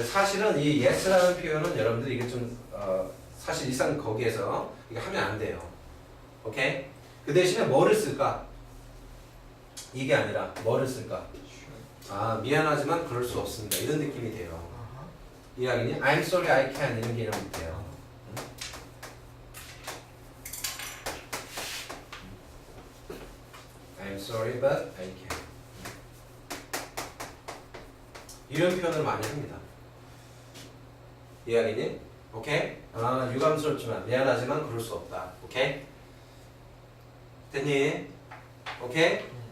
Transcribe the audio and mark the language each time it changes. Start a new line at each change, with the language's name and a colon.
Korean: 사실은 이 yes라는 표현은 여러분들 이게 좀 사실 일상 거기에서 이게 하면 안 돼요. 오케이? 그 대신에 뭐를 쓸까? 이게 아니라 뭐를 쓸까? 아 미안하지만 그럴 수 없습니다 이런 느낌이 돼요. 이해하겠니?
English: I'm sorry I can't
Korean: 이런 개념이 돼요.
English: I'm sorry but I can't
Korean: 이런 표현을 많이 합니다. 이해하겠니? 오케이? 아 유감스럽지만 미안하지만 그럴 수 없다. 오케이? 됐니? 오케이?